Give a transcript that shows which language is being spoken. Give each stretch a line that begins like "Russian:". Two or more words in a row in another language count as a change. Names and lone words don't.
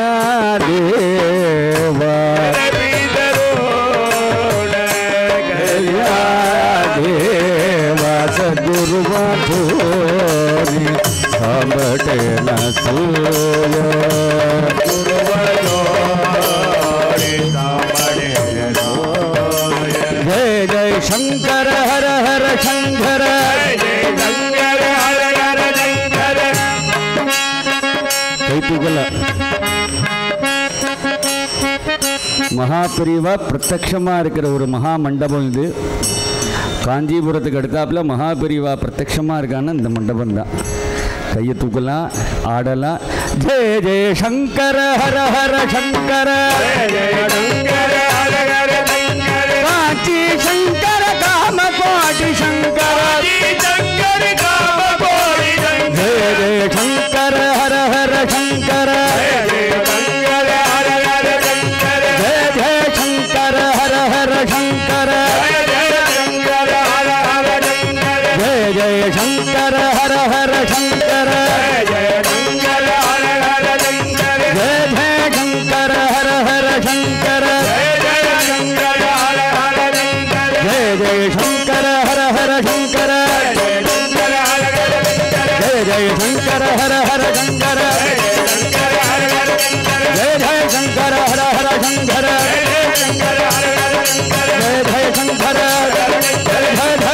Marathi: देवा कर्या देवा सदगुरु वांचोनी सांभळे न सोय गुरु वांचोनी सांभळे न सोय
Sanskrit: जय जय शंकर हर हर शंकर जय शंकर हर हर शंकर
Tamil: ಕೈತುಗಲ மகாபிரிவா பிரத்யட்சமாக இருக்கிற ஒரு மகா மண்டபம் இது. காஞ்சிபுரத்துக்கு அடுத்தாப்புல மகாபிரிவா பிரத்யட்சமாக இருக்கான்னு இந்த மண்டபம் தான். கையை தூக்கலாம், ஆடலாம்.
Sanskrit: जय जय शंकर हर हर शंकर कांची शंकर काम कोटि शंकर जय जय शंकर हर हर शंकर जय जय शंकर हर हर शंकर जय जय शंकर हर हर शंकर जय जय शंकर हर हर शंकर जय जय शंकर हर हर शंकर जय जय शंकर हर हर शंकर जय जय शंकर हर हर शंकर जय जय शंकर जय जय